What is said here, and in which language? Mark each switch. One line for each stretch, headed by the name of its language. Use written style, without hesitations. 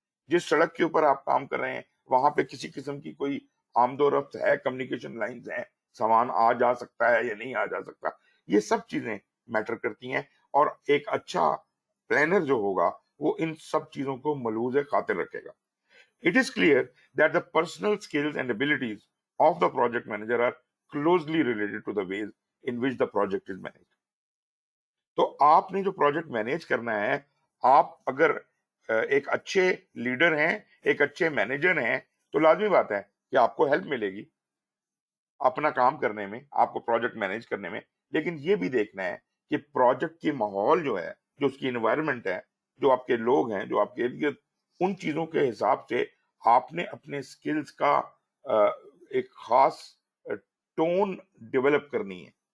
Urdu: جس سڑک کے اوپر آپ کام کر رہے ہیں وہاں پہ کسی قسم کی کوئی آمد و رفت ہے، کمیونیکیشن لائنز ہیں، سامان آ جا سکتا ہے یا نہیں آ جا سکتا. یہ سب چیزیں میٹر کرتی ہیں، اور ایک اچھا پلانر جو ہوگا وہ ان سب چیزوں کو ملحوظ خاطر رکھے گا.
English: It is clear that the personal skills and abilities of the project manager are closely related to the ways in which the project is managed.
Urdu: تو آپ نے جو پروجیکٹ مینیج کرنا ہے، آپ اگر ایک اچھے لیڈر ہیں، ایک اچھے مینیجر ہیں، تو لازمی بات ہے کہ آپ کو ہیلپ ملے گی اپنا کام کرنے میں، آپ کو پروجیکٹ مینیج کرنے میں. لیکن یہ بھی دیکھنا ہے کہ پروجیکٹ کی ماحول جو ہے، جو اس کی انوائرمنٹ ہے، جو آپ کے لوگ ہیں، جو آپ کے ارد گرد، ان چیزوں کے حساب سے آپ نے اپنے سکلز کا ایک خاص ٹون ڈیولپ کرنی ہے.